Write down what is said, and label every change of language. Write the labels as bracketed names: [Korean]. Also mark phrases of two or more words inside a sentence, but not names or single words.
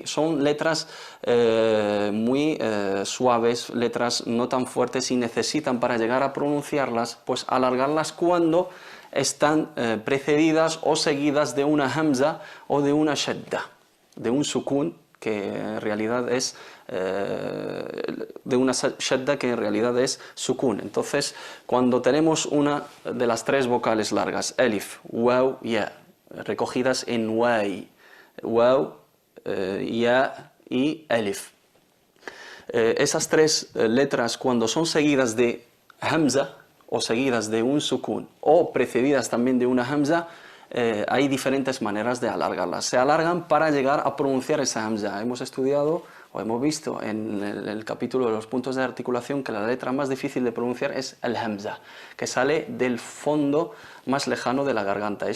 [Spanish] Son letras muy suaves, letras no tan fuertes, y necesitan, para llegar a pronunciarlas, pues alargarlas cuando están precedidas o seguidas de una hamza o de una shadda, de un sukun, que en realidad es de una shadda, que en realidad es sukun. Entonces, cuando tenemos una de las tres vocales largas, alif, waw, ya, recogidas en way, waw, ya y alif, esas tres letras, cuando son seguidas de hamza o seguidas de un sukun o precedidas también de una hamza, hay diferentes maneras de alargarlas. Se alargan para llegar a pronunciar esa hamza. Hemos estudiado o hemos visto en el capítulo de los puntos de articulación que la letra más difícil de pronunciar es el hamza, que sale del fondo más lejano de la garganta.